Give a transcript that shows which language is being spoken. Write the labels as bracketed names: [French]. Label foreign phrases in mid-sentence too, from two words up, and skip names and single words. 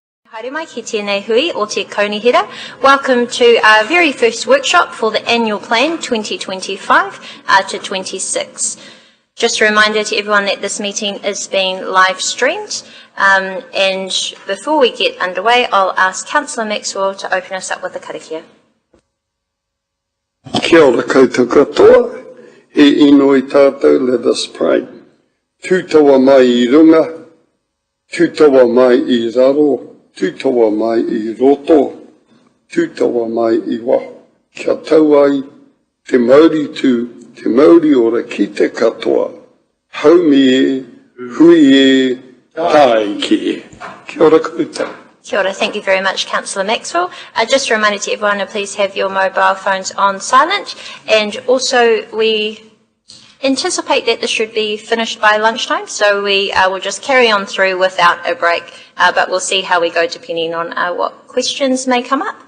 [Māori] Haere mai ki tēnei hui o te kaunihira. [English] Welcome to our very first workshop for the annual plan 2025 to 26. Just a reminder to everyone that this meeting is being live streamed. And before we get underway, I'll ask Councillor Maxwell to open us up with a karakia. [Māori] Kia ora koutou katoa, he ino I tātou, [English] let us pray. [Māori] Tūtawa mai I runga, tūtawa mai I raro, tūtawa mai I roto, tūtawa mai I waho. Kia tau ai, te Māori tū, te Māori ora ki te katoa. Haumi e, hui e, tai ki e. Kia ora koutou. Kia ora, [English] thank you very much, Councillor Maxwell. Just a reminder to everyone to please have your mobile phones on silent. And also, we anticipate that this should be finished by lunchtime, so we will just carry on through without a break, but we'll see how we go depending on what questions may come up.